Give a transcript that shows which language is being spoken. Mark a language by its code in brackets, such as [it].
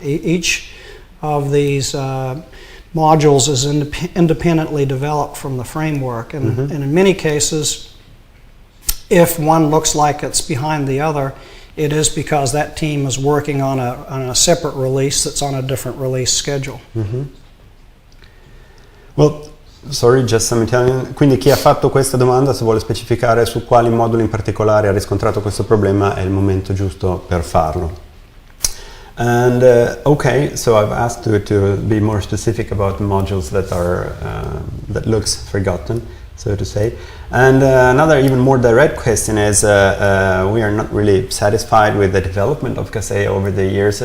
[en] Each of these modules is independently developed from the framework, and, Mm-hmm. and in many cases, if one looks like it's behind the other, it is because that team is working on a separate release that's on a different release schedule. Mm-hmm. Well, sorry, just some Italian. [it] Quindi chi ha fatto questa domanda, se vuole specificare su quali moduli in particolare ha riscontrato questo problema, è il momento giusto per farlo. [en] And okay, so I've asked you to be more specific about the modules that are that looks forgotten, so to say. And another even more direct question is, we are not really satisfied with the development of Kaseya over the years.